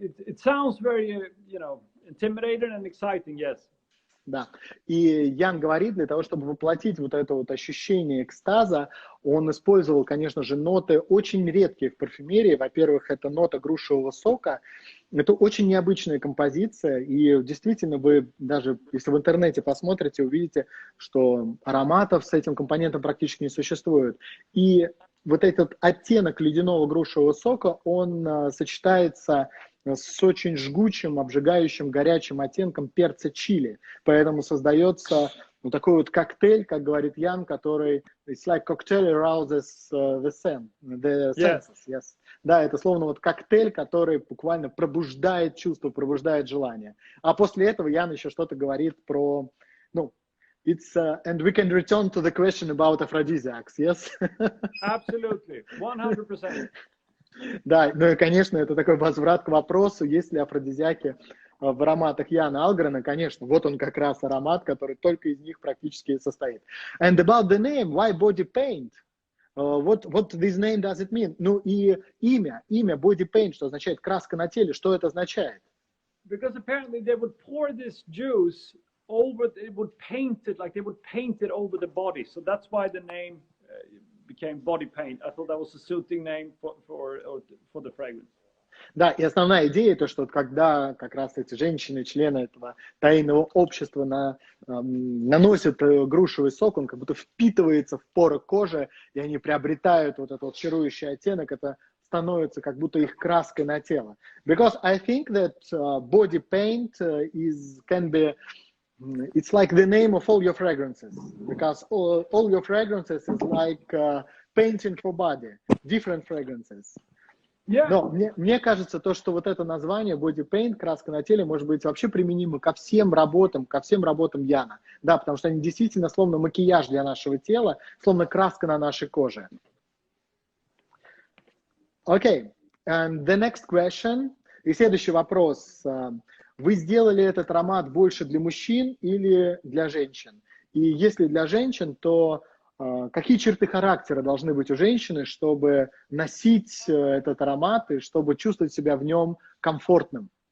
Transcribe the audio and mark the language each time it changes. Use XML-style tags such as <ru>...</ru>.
<en>It sounds very, you know, intimidating and exciting, yes.</en> <ru>Да. И Ян говорит, для того, чтобы воплотить вот это вот ощущение экстаза, он использовал, конечно же, ноты очень редкие в парфюмерии. Во-первых, это нота грушевого сока. Это очень необычная композиция, и действительно вы даже, если в интернете посмотрите, увидите, что ароматов с этим компонентом практически не существует. И вот этот оттенок ледяного грушевого сока, он сочетается с очень жгучим, обжигающим, горячим оттенком перца чили. Поэтому создается вот такой вот коктейль, как говорит Ян, который it's like cocktail arouses the senses.</ru> <en>Yes.</en> <ru>Да, это словно вот коктейль, который буквально пробуждает чувство, пробуждает желание.</ru> <en>А после этого Ян еще что-то говорит про, ну, it's and we can return to the question about aphrodisiacs, yes? Absolutely, 100%.</en> <ru>Да, ну и, конечно, это такой возврат к вопросу, есть ли афродизиаки в ароматах Яна Алгрена. Конечно, вот он как раз аромат, который только из них практически состоит.</ru> <en>And about the name, why body paint? What this name does it mean?</en> <ru>Ну и имя body paint, что означает краска на теле, что это означает?</ru> <en>Because apparently they would pour this juice over, it would paint it, like they would paint it over the body. So that's why the name became body paint. I thought that was a suiting name for the fragrance.</en> <ru>Да, и основная идея, то, что когда как раз эти женщины, члены этого тайного общества наносят грушевый сок, он как будто впитывается в поры кожи, и они приобретают вот этот вот чарующий оттенок, это становится как будто их краской на тело.</ru> <en>Because I think that body paint can be it's like the name of all your fragrances, because all your fragrances is like painting for body, different fragrances. Yeah.</en> <ru>Но мне кажется, то, что вот это название body paint, краска на теле, может быть вообще применимо ко всем работам Яна. Да, потому что они действительно словно макияж для нашего тела, словно краска на нашей коже.</ru> <en>Okay, and the next question.</en> <ru>И следующий вопрос. Вы сделали этот аромат больше для мужчин или для женщин? И если для женщин, то какие черты характера должны быть у женщины, чтобы носить этот аромат и чтобы чувствовать себя в нем комфортным?</ru>